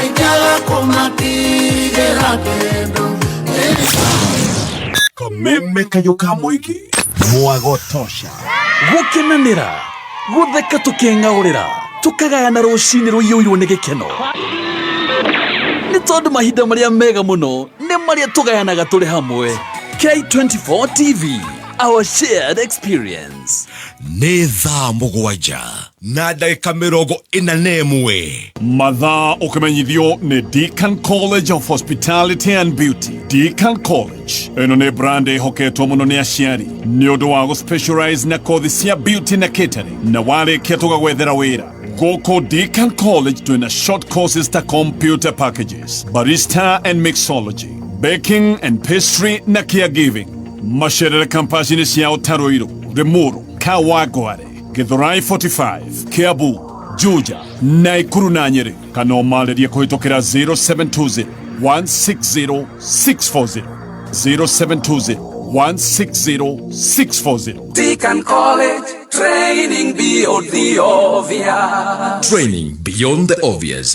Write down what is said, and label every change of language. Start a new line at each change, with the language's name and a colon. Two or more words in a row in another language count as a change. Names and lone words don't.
Kikuyu: kameme kayo ka moige mwago tosha gukenanira gutheka tukeng'aurira tukagayana rucini ruiyuirwo ni gikeno ni tondu mahinda maria mega muno ni maria tugayanaga turi hamwe. K24 TV,
English: our shared experience.
Kikuyu: Nĩ thaa mũgwanja na ndagĩka 41 mathaa ũkĩmenyithio nĩ Deakin College of Hospitality and Beauty. Deakin College ĩno nĩ brand ĩhoketwo mũno nĩ aciari nĩ ũndũ wa gũspecialize na kothi cia beauty na catering, na warĩkia tũgagwethera wĩra gũkũ Deakin College twĩna
English: short courses
Kikuyu: ta
English: computer packages, barista and mixology, baking and pastry
Kikuyu: na caregiving. Macerere kampasi-inĩ cia Ũtaruiru, Limuru, Kawangware, Githurai 45, Kiambu, Juja, Nakuru na Nyeri. Kana ũmarĩrie kũhĩtũkĩra 0720 160 640 0720 160 640.
English: Deakin College, training beyond the obvious. Training beyond the obvious.